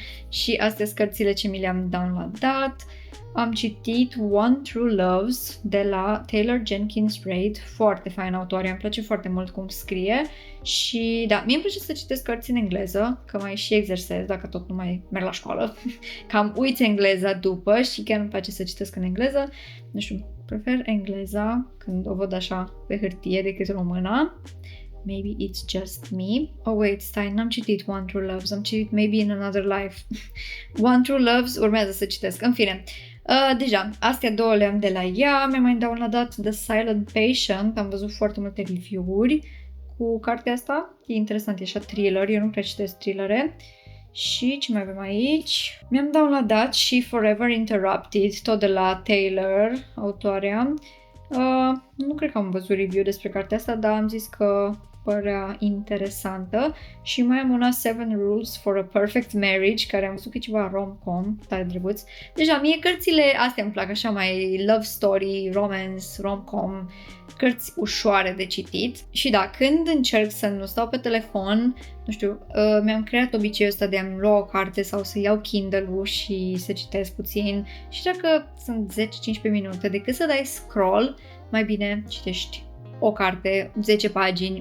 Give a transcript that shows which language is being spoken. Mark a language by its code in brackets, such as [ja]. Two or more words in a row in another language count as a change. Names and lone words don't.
[ro] Și astea sunt cărțile ce mi le-am downloadat. Am citit One True Loves de la Taylor Jenkins Reid, foarte fain autoare, îmi place foarte mult cum scrie și da, mie îmi place să citesc cărți în engleză, că mai și exersez dacă tot nu mai merg la școală, cam uit engleza după și chiar îmi place să citesc în engleză, nu știu, prefer engleza când o văd așa pe hârtie decât româna. [en] Maybe it's just me. Oh, wait, [ro] stai, n-am citit One True Loves, am citit Maybe in Another Life. One True Loves urmează să citesc. În fine, deja, astea două le-am de la ea. Mi-am mai downloadat The Silent Patient. Am văzut foarte multe review-uri cu cartea asta. E interesant, e așa thriller. Eu nu prea citesc thrillere. Și ce mai avem aici? Mi-am downloadat și Forever Interrupted, tot de la Taylor, autoarea. Nu cred că am văzut review despre cartea asta, dar am zis că părea interesantă. Și mai am una 7 Rules for a Perfect Marriage, care am văzut că e ceva rom-com, tare drăguț. Deja, mie cărțile astea îmi plac, așa mai [en] love story, romance, rom-com, [ro] cărți ușoare de citit. Și da, când încerc să nu stau pe telefon, nu știu, mi-am creat obiceiul ăsta de a-mi lua o carte sau să iau Kindle-ul și să citesc puțin. Și dacă sunt 10-15 minute, decât să dai scroll, mai bine citești o carte, 10 pagini, whatever.